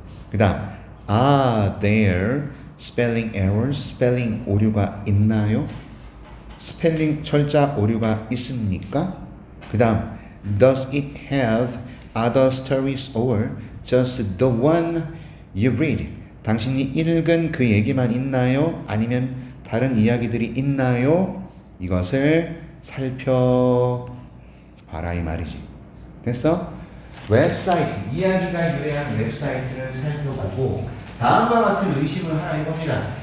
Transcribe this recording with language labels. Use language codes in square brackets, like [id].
[ko] 그 다음 [en] are there spelling errors? [ko] 스펠링 오류가 있나요? 스펠링 철자 오류가 있습니까? 그 다음 [en] does it have other stories or just the one you read? [ko] 당신이 읽은 그 얘기만 있나요? 아니면 다른 이야기들이 있나요? 이것을 살펴봐라. 이 말이지. 됐어? 웹사이트, 이야기가 유래한 웹사이트를 살펴보고 다음과 같은 의심을 하나 해봅니다.